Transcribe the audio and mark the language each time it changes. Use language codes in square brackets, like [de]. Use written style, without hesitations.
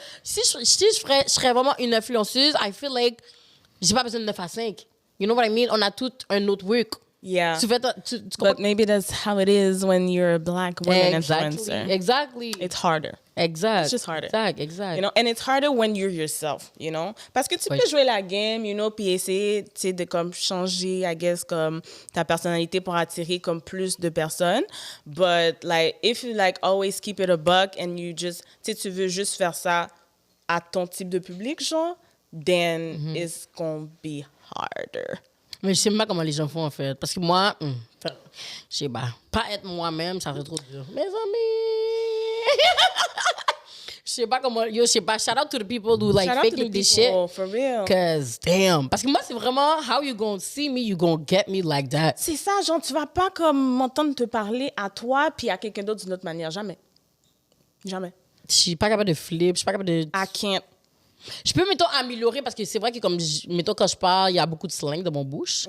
[fr] Si je serais vraiment une influenceuse, [en] I feel like [fr] j'ai pas besoin de 9 à 5. [en] You know what I mean? [fr] On a tout un autre [en] work. Yeah. But maybe that's how it is when you're a black woman influencer. Exactly. It's harder. [fr] Exact. [en] It's just harder. [fr] Exact. [en] You know, and it's harder when you're yourself, you know? [fr] Parce que tu peux jouer la game, [en] you know, [fr] puis essayer, tu sais, de comme changer, [en] I guess, [fr] comme ta personnalité pour attirer comme plus de personnes. [en] But, like, if you, like, always keep it a buck and you just, [fr] tu sais, tu veux juste faire ça à ton type de public, genre, [en] then it's gonna be harder. [fr] Mais je sais même pas comment les gens font, en fait. Parce que moi, je sais pas être moi-même, ça serait trop dur. Mes amis! Je sais pas comment... Yo, je sais pas. [en] Shout out to the people who like faking this shit. For real. Cause, damn. [fr] Parce que moi, c'est vraiment, [en] how you gonna see me, you gonna get me like that. [fr] C'est ça, genre, tu vas pas comme m'entendre te parler à toi puis à quelqu'un d'autre d'une autre manière. Jamais. Jamais. Je suis pas capable de flip, je suis pas capable de... [en] I can't. [fr] Je peux, mettons, améliorer parce que c'est vrai que, comme, mettons, quand je parle, il y a beaucoup de slang dans mon bouche.